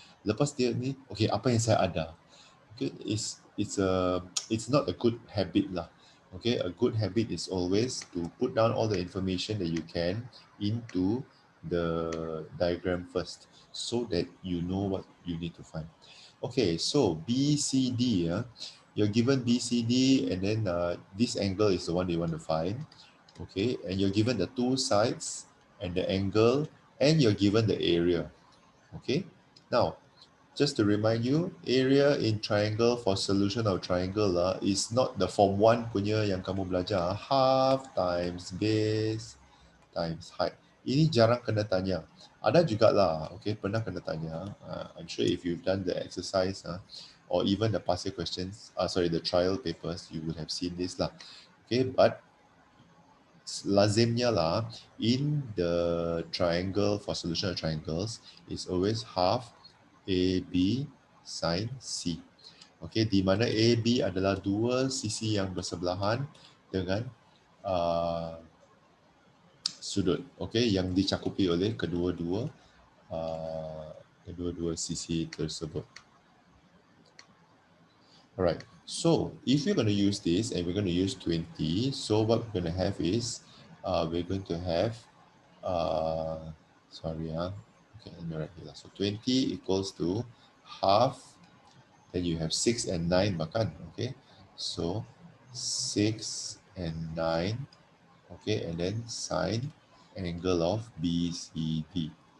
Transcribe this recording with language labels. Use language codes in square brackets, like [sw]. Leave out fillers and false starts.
[ms] Lepas dia ni, okay, apa yang saya ada. [en] Okay, it's not a good habit lah. Okay, a good habit is always to put down all the information that you can into the diagram first so that you know what you need to find. Okay, so BCD, you're given BCD and then this angle is the one you want to find. Okay, and you're given the 2 sides and the angle and you're given the area. Okay, now just to remind you, area in triangle for solution of triangle is not the form 1 [ms] punya yang kamu belajar, [en] half times base times height. [ms] Ini jarang kena tanya. Ada juga lah, okay, pernah kena tanya. [en] I'm sure if you've done the exercise or even the past year questions, the trial papers, you would have seen this lah. Okay, but [ms] lazimnya lah, [en] in the triangle, for solution of triangles, is always half AB sin C. [ms] Okay, di mana AB adalah dua sisi yang bersebelahan dengan sudut, okay, yang dicakupi oleh kedua-dua sisi tersebut. [en] Alright, so if you're going to use this and we're going to use 20, so what we're going to have is we're going to have okay, let me write here. So 20 equals to half, then you have 6 and 9 makan, okay, so 6 and 9, okay, and then sine angle of BCD.